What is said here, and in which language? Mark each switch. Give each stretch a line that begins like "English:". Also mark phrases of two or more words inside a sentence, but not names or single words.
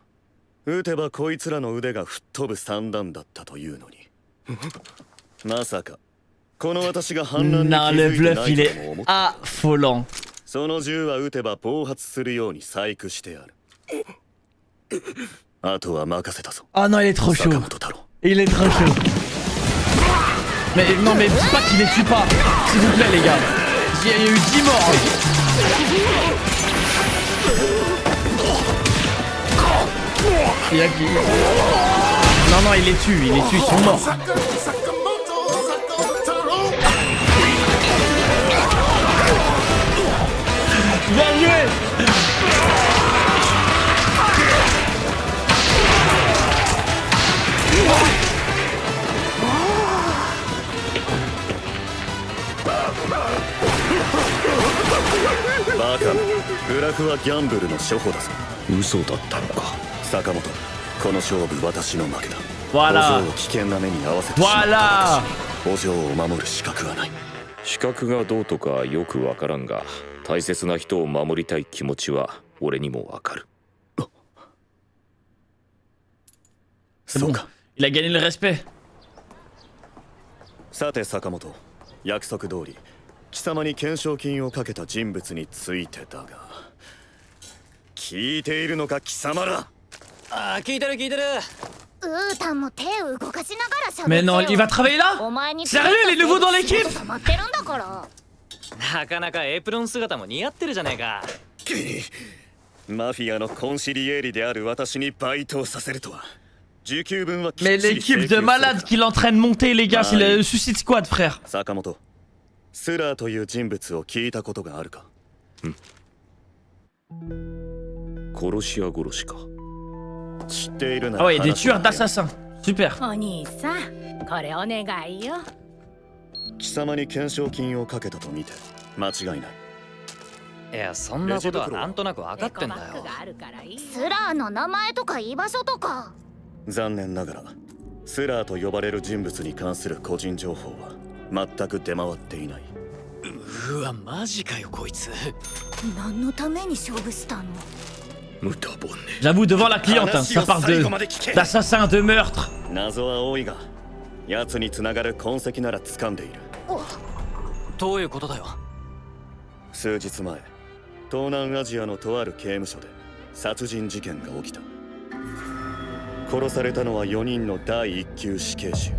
Japanese: 撃てばこいつらの腕が吹っ飛ぶ散弾だったというのに。まさかこの私が反乱に気
French: Non, le
Japanese: づいて
French: bluff
Japanese: な
French: il
Japanese: いとも
French: est
Japanese: 思った。
French: affolant.
Japanese: その銃は撃てば暴発するように細工してある。あとは任せたぞ。
French: Oh non, il est trop chaud. 坂本太郎。 Il est trop chaud. Mais non, mais dis pas qu'il les tue pas. S'il vous plaît, les gars. Il y a eu 10 morts. Il a qui... Non, non, il les tue, ils sont morts. Bien joué.
Japanese: Baka, ブラフはギャンブルの初歩だぞ。嘘だったのか。坂本、この勝負私の負けだ。
French: Voilà.
Japanese: お嬢を危険な目に遭わせてしまった
French: Voilà.
Japanese: 私。お嬢を守る資格はない。資格がどうとかよくわからんが、大切な人を守りたい気持ちは俺にもわかる。そうか。
French: Il a gagné le respect.
Japanese: さて坂本、約束通り貴様に懸賞金をかけた人物についてだが、聞いているのか貴様ら。ああ、聞いてる聞いてる。ウータンも手を動かしながら喋って
French: Mais
Japanese: よ。
French: non, il va travailler là?
Japanese: お前に
French: Sérieux, il est nouveau dans l'équipe?
Japanese: 溜まってるんだから。なかなかエプロン姿も似合ってるじゃねえか。マフィアのコンシリエーリである私にバイトをさせるとは。時給分はきっ
French: Mais
Japanese: ちり
French: l'équipe
Japanese: 請求
French: de
Japanese: する
French: malades qu'il entraîne monter, les gars, c'est le Suicide Squad, frère.
Japanese: 坂本、スラーという人物を聞いたことがあるか。殺し屋殺しか。知っているな
French: Ah
Japanese: ら
French: ouais, des
Japanese: 話を
French: tueurs d'assassins. Super.
Japanese: お兄さんこれお願いよ。貴様に懸賞金をかけたと見て間違いない。いや、そんなことはなんとなく分かってんだよ。があるからいい。スラーの名前とか居場所とか。残念ながらスラーと呼ばれる人物に関する個人情報は全く出回っていない。うわ、マジかよこいつ。何のために勝負したの？無駄骨。
French: J'avoue, devant la cliente, hein, ça part d'assassins, de meurtres.
Japanese: 謎は多いが奴につながる痕跡なら掴んでいる。どういうことだよ。数日前東南アジアのとある刑務所で殺人事件が起きた。殺されたのは4人の第一級死刑囚。